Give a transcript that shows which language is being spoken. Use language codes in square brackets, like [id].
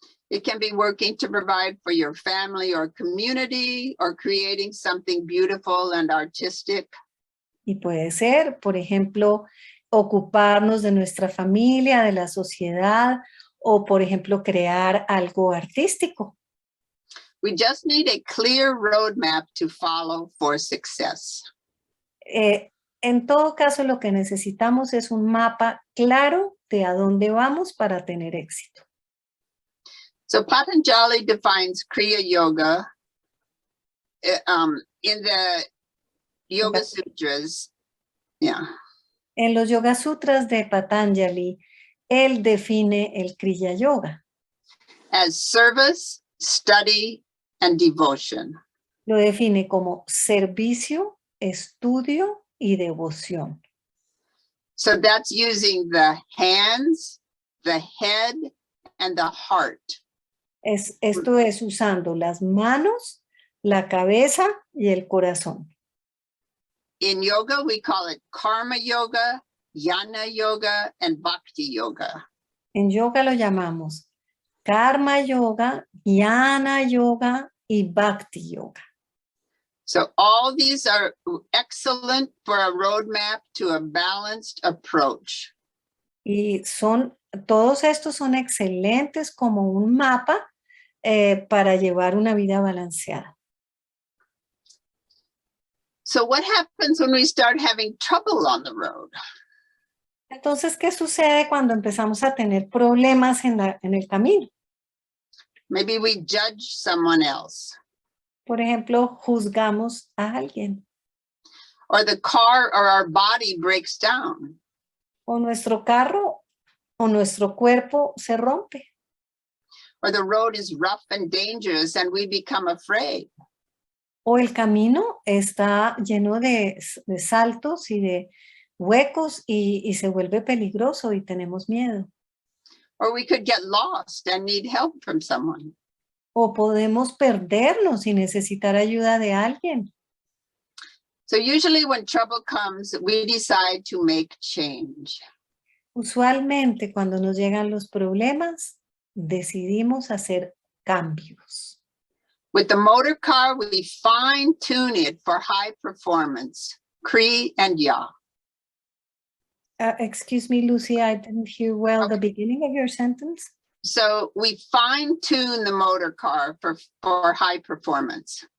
[en] It can be working to provide for your family or community, or creating something beautiful and artistic. [es] Y puede ser, por ejemplo, ocuparnos de nuestra familia, de la sociedad, o por ejemplo, crear algo artístico. [en] We just need a clear roadmap to follow for success. [es] En todo caso, lo que necesitamos es un mapa claro de a dónde vamos para tener éxito. [en] So Patanjali defines Kriya Yoga in the Yoga Sutras. Yeah. [es] En los Yoga Sutras de Patanjali, él define el Kriya Yoga. [en] As service, study, and devotion. [es] Lo define como servicio, estudio y devoción. [en] So that's using the hands, the head, and the heart. [es] Esto es usando las manos, la cabeza y el corazón. [en] In yoga, we call it karma yoga, jnana yoga, and bhakti yoga. [es] En yoga lo llamamos karma yoga, jnana yoga y bhakti yoga. [en] So all these are excellent for a roadmap to a balanced approach. [es] Y todos estos son excelentes como un mapa para llevar una vida balanceada. [en] So what happens when we start having trouble on the road? [es] Entonces, ¿qué sucede cuando empezamos a tener problemas en el camino? [en] Maybe we judge someone else. [es] Por ejemplo, juzgamos a alguien. [en] Or the car or our body breaks down. [es] O nuestro carro o nuestro cuerpo se rompe. [en] Or the road is rough and dangerous and we become afraid. [es] O el camino está lleno de saltos y de huecos y se vuelve peligroso y tenemos miedo. [en] Or we could get lost and need help from someone. [es] O podemos perdernos y necesitar ayuda de alguien. [en] So usually when trouble comes, we decide to make change. [es] Usualmente cuando nos llegan los problemas, decidimos hacer cambios. [en] With the motor car, we fine tune it for high performance, Kri and Ya. Excuse me, Lucy, I didn't hear well the beginning of your sentence. So we fine tune the motor car for high performance.